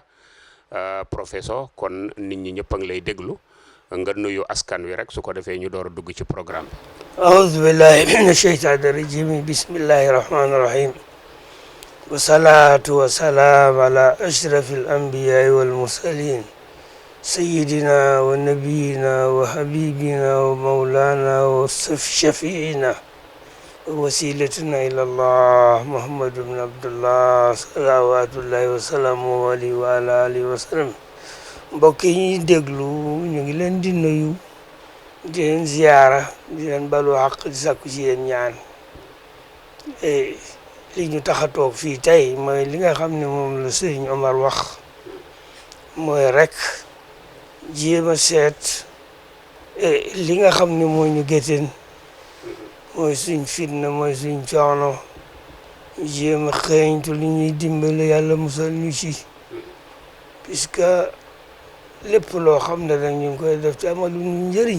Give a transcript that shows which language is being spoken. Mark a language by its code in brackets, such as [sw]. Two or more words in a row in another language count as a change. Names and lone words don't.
[wo] professeur kon nit ñi ñëpp a ngi lay déglu nga nuyu askan wi rek su ko defee ñu door a dugg ci programme bi. [ar] أعوذ بالله من الشيطان الرجيم بسم الله الرحمن الرحيم والصلاة والسلام على أشرف الأنبياء والمرسلين سيدنا ونبينا وحبيبنا ومولانا وشفيعنا ووسيلتنا إلى الله محمد بن عبد الله صلوات الله وسلامه عليه وعلى آله وسلم. [wo] mbokk yi ñuy déglu ñu ngi leen di nuyu, di leen ziyaara, di leen balu xaq, di sàkku ci yéen ñaan. li ñu tax a toog fii tey mooy li nga xam ne moom la sëriñ Omar wax, mooy rek jéem a seet li nga xam ne moo ñu gétteen, mooy suñ fitna, mooy suñ coono, jéem a xeeñtu li ñuy dimbale yàlla musal ñu ci, puisque lépp loo xam ne rek ñu ngi koy def ci amalu ñu njëriñ.